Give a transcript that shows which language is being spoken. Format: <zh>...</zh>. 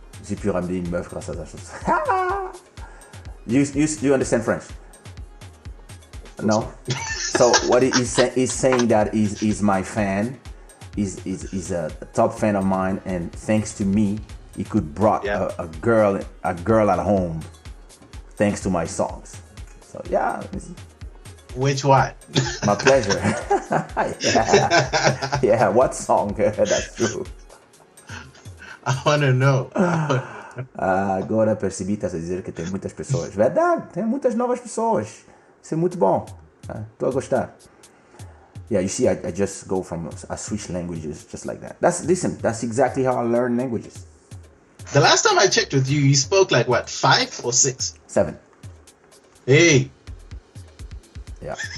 <fr>J'ai pu ramener une meuf grâce à ta chose.</fr> <en>You understand French? No. So what he's saying that is my fan, is a top fan of mine, and thanks to me, he could brought a girl at home, thanks to my songs. So yeah. Which one? My pleasure. Yeah, what song? That's true. I want to know.</en> <pt>Agora percebi, estás a dizer que tem muitas pessoas. Verdade, tem muitas novas pessoas. Isso é muito bom. Estou a gostar.</pt> <en>Yeah, you see, I just go from, I switch languages just like that. That's exactly how I learn languages. The last time I checked with you, you spoke like what, 5 or 6? 7. Hey. Yeah.</en>